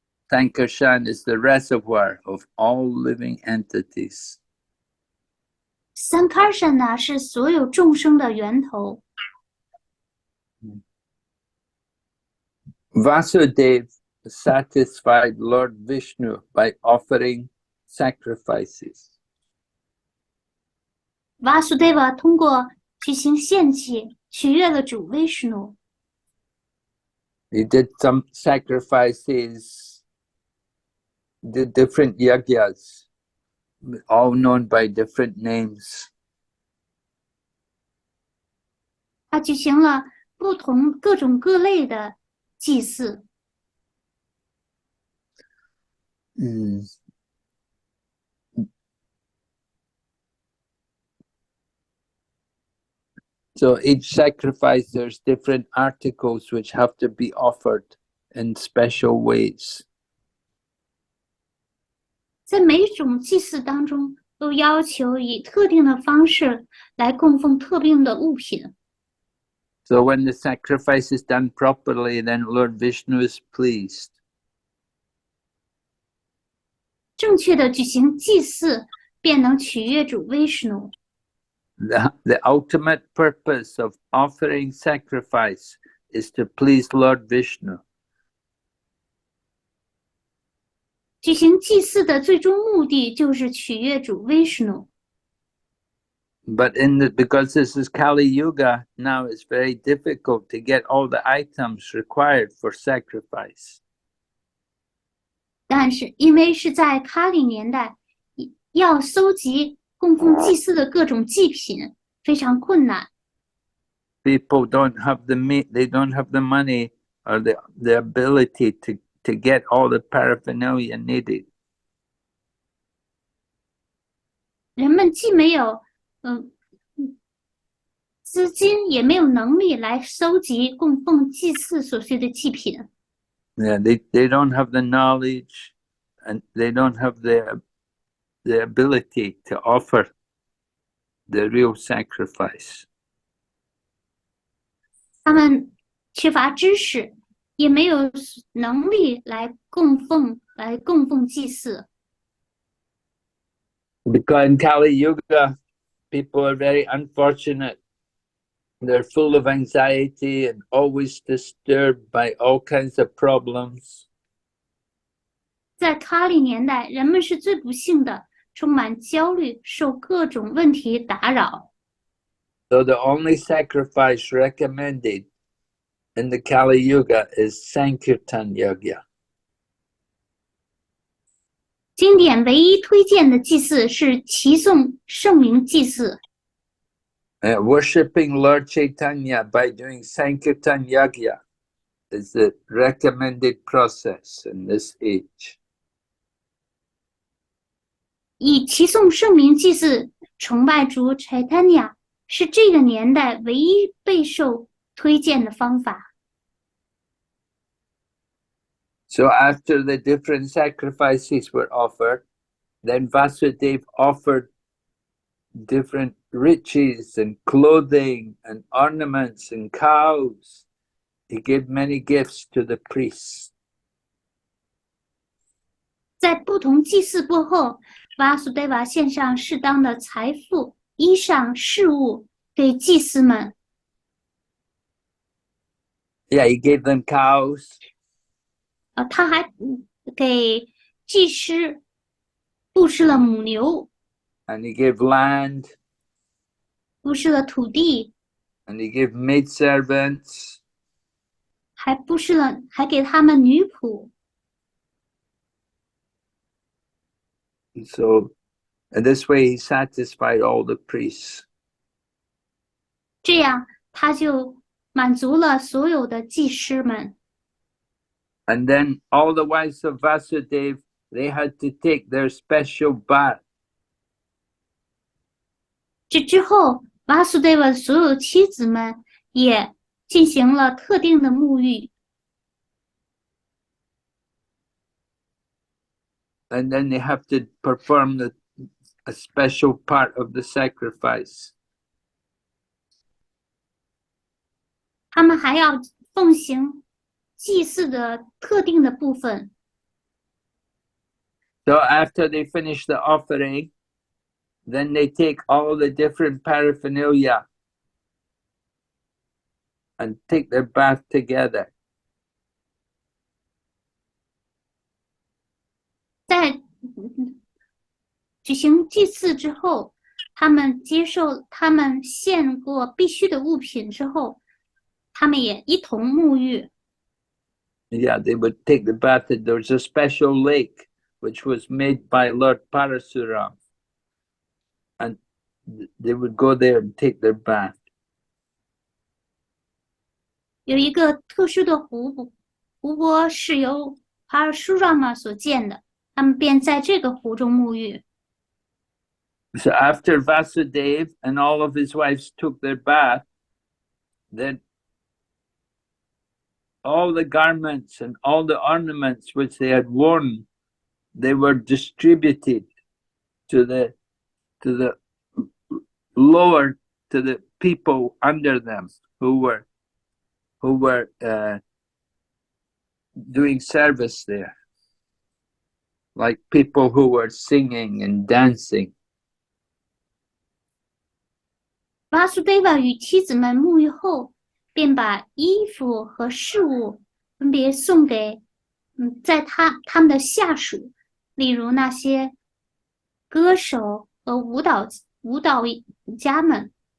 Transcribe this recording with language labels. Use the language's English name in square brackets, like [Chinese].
[English] Sankarshan is the reservoir of all living entities. [Chinese] Sankarsana 是所有众生的源头。 [English] Vasudeva satisfied Lord Vishnu by offering sacrifices. [Chinese] Vasudeva 通过举行献祭取悦了主 Vishnu。 [English] He did some sacrifices, did different yajnas, all known by different names. [Chinese] 他举行了各种各类的祭祀。 [English] So each sacrifice, there's different articles which have to be offered in special ways. [Chinese] 在每一种祭祀当中，都要求以特定的方式来供奉特定的物品。 [English] So when the sacrifice is done properly, then Lord Vishnu is pleased. [Chinese] 正确的举行祭祀，便能取悦主 Vishnu。 [English] The ultimate purpose of offering sacrifice is to please Lord Vishnu. [Chinese] 举行祭祀的最终目的就是取悦主 Vishnu。 [English] But because this is Kali Yuga, now it's very difficult to get all the items required for sacrifice. [Chinese] 但是因为是在卡里年代，要搜集供奉祭祀的各种祭品非常困难。 [English] People don't have the meat, they don't have the money or the ability to get all the paraphernalia needed. [Chinese] 人们既没有资金，也没有能力来搜集供奉祭祀所需的祭品。 [English] Yeah, they don't have the knowledge and they don't have the ability to offer the real sacrifice. [Chinese] 他们缺乏知识，也没有能力来供奉祭祀。 [English] Because in Kali Yuga, people are very unfortunate. They're full of anxiety and always disturbed by all kinds of problems. [Chinese] 在卡里年代，人们是最不幸的，充满焦虑，受各种问题打扰。 [English] So the only sacrifice recommended in the Kali Yuga is Sankirtan Yajna. [Chinese] 经典唯一推荐的祭祀是齐颂圣名祭祀。 [English] worshipping Lord Chaitanya by doing Sankirtan Yajna is the recommended process in this age. [Chinese] 以齐颂圣名祭祀崇拜主 Chaitanya 是这个年代唯一备受推荐的方法。 [English] So after the different sacrifices were offered, then Vasudeva offered different riches and clothing and ornaments and cows. He gave many gifts to the priests. [Chinese] 在不同祭祀过后，Vasudeva 献上适当的财富、衣裳、饰物给祭司们。 [English] Yeah, he gave them cows. [Chinese] 他还给祭司布施了母牛， [English] And he gave land. [Chinese] 布施了土地， [English] And he gave maidservants. [Chinese] 还给他们女仆。 [English] So in this way he satisfied all the priests. [Chinese] 这样他就满足了所有的祭司们。 [English] And then all the wives of Vasudeva, they had to take their special bath. [Chinese] 这之后，Vasudeva 所有妻子们也进行了特定的沐浴。 [English] And then they have to perform a special part of the sacrifice. [Chinese] 他们还要奉行祭祀的特定的部分。 [English] So after they finish the offering, then they take all the different paraphernalia and take their bath together. [Chinese] 在举行祭祀之后，他们接受他们献过必须的物品之后，他们也一同沐浴。 [English] Yeah, they would take the bath. There was a special lake which was made by Lord Parasuram. And they would go there and take their bath. [Chinese] 有一个特殊的湖泊是由帕尔舒拉玛所建的，他们便在这个湖中沐浴。 [English] So after Vasudeva and all of his wives took their bath, then all the garments and all the ornaments which they had worn, they were distributed to the lower, to the people under them who were doing service there, like people who were singing and dancing. [Chinese] Vasudeva 与妻子们沐浴后，便把衣服和饰物分别送给在他们的下属，例如那些歌手和舞蹈家们。